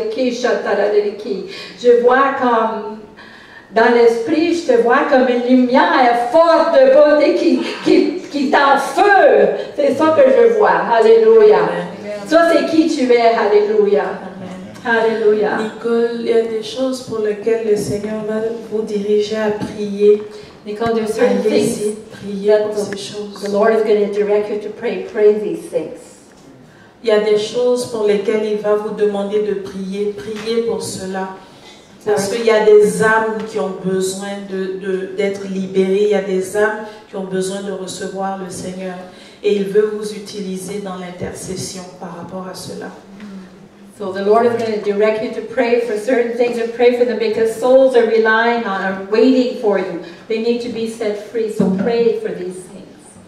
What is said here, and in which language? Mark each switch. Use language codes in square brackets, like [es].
[fr] Je vois comme, dans l'esprit, je te vois comme une lumière forte de beauté qui est en feu. C'est ça que je vois. Alléluia. Ça, c'est qui tu es. Alléluia. Alléluia. Nicole, il y a des choses pour lesquelles le Seigneur va vous diriger à prier. [en] Nicole, there's certain things [fr] Allez-y, priez pour ces [en] the [fr] choses. [en] Lord is going to direct you to pray. Pray these things. [fr] Il y a des choses pour lesquelles il va vous demander de prier. Priez pour cela. Parce qu'il y a des âmes qui ont besoin d'être libérées. Il y a des âmes qui ont besoin de recevoir le Seigneur. Et il veut vous utiliser dans l'intercession par rapport à cela. [en] So the Lord is going to direct you to pray for certain things and pray for them because souls are relying on, are waiting for you. They need to be set free. So pray for these things.